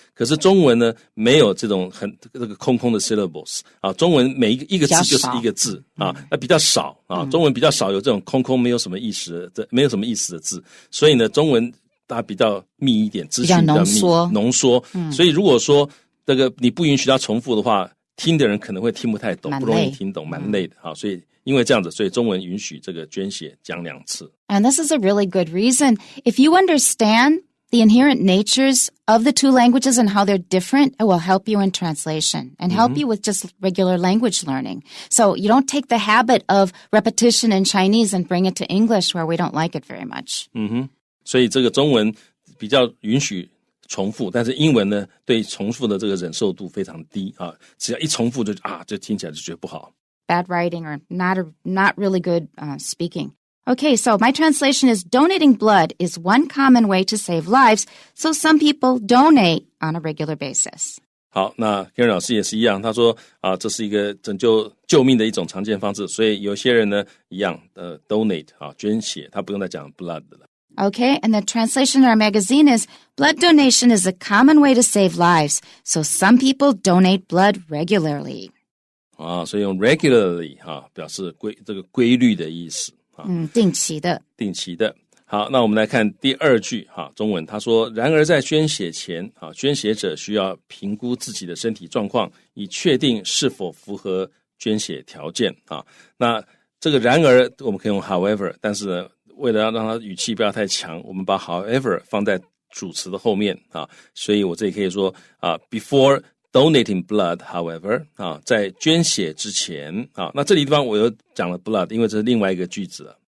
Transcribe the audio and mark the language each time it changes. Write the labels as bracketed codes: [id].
[zh] 可是中文呢没有这种这个空的 syllables中文每一个字就是一个字那比较少中文比较少有这种空没有什么意思的字，所以呢中文它比较密一点，资讯比较密浓缩所以如果说这个你不允许它重复的话，听的人可能会听不太懂，不容易听懂，蛮累的所以因为这样子，所以中文允许这个捐血讲2次。 [en] And this is a really good reason. If you understand the inherent natures of the two languages and how they're different, it will help you in translation and help you with just regular language learning. So you don't take the habit of repetition in Chinese and bring it to English where we don't like it very much. [zh] 所以这个中文比较允许重复，但是英文呢对重复的这个忍受度非常低只要一重复就听起来就觉得不好。 [en] Bad writing or not really good speaking. Okay, so my translation is donating blood is one common way to save lives, so some people donate on a regular basis. [zh] 好，那 Karen 老师也是一样，他说这是一个救命的一种常见方式，所以有些人呢一样donate 捐血，他不用再讲 blood 了。 [en] Okay, and the translation in our magazine is blood donation is a common way to save lives, so some people donate blood regularly. [zh] 所以用 regularly 表示这个规律的意思定期的。好，那我们来看第2句中文，他说然而在捐血前捐血者需要评估自己的身体状况，以确定是否符合捐血条件那这个然而我们可以用 however， 但是呢为了要让它语气不要太强，我们把 however 放在主词的后面所以我这里可以说 [en] before donating blood, however [zh] 在捐血之前那这里地方我又讲了 blood， 因为这是另外一个句子了。